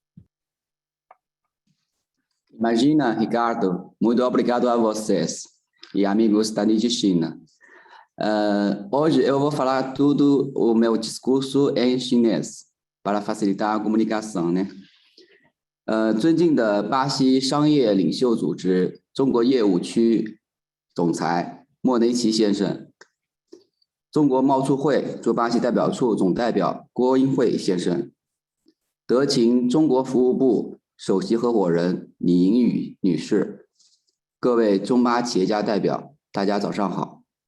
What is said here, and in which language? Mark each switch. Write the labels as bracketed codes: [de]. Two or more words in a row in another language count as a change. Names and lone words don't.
[pt] Imagina, Ricardo, muito obrigado a vocês e amigos da Lead China. Hoje eu vou falar tudo o meu discurso em chinês, para facilitar a comunicação, né? [zh] 尊敬的巴西商业领袖组织中国业务区总裁莫雷奇先生，中国贸促会驻巴西代表处总代表郭英慧先生，德勤中国服务部首席合伙人李莹宇女士，各位中巴企业家代表，大家早上好。